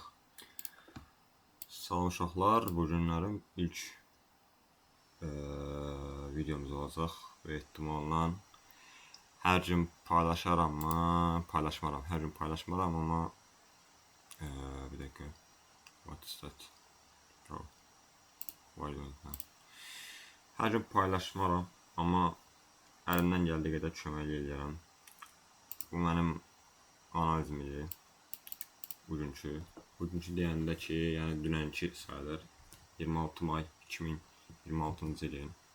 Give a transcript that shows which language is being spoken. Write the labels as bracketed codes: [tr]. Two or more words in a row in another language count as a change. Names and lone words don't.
[az] Salam uşaqlar, bu günlərim ilk videomuz olacaq və ehtimalla hər gün paylaşaram, paylaşmaram, hər gün paylaşmaram, amma bir dəqiqə, [en] what is that? Oh, why don't I? [az] Hər gün paylaşmaram, amma əlimdən gəldiyi qədər kömək eləyərəm. Bu mənim analizim idi. Bugünkü deyəndə ki, yəni dünənki sayılır. 26 may 2026-cı ilin.